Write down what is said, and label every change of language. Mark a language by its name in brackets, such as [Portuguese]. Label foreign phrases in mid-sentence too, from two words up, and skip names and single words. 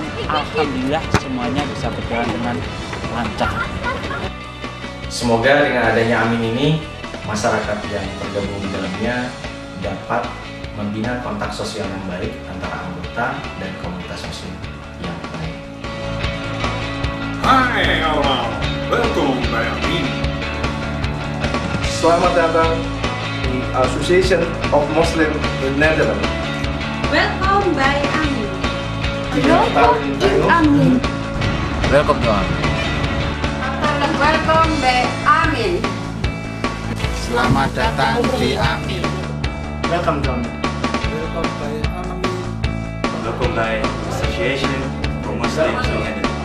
[Indonesian] Alhamdulillah semuanya bisa berjalan dengan lancar. Semoga dengan adanya Amin ini, masyarakat yang tergabung di dalamnya dapat membina kontak sosial yang baik antara anggota dan komunitas muslim yang baik. [Dutch] Hai allemaal, welkom bij Amin. [Indonesian] Selamat datang di Association of Muslim in Netherlands. [Dutch] Welkom bij Amin. Welkom in Amin. Welkom to Amin. Welkom bij Amin. [Indonesian] Selamat datang di Amin. [English] Welcome to Amin. [Dutch] Welkom bij Association for Muslims in Netherlands.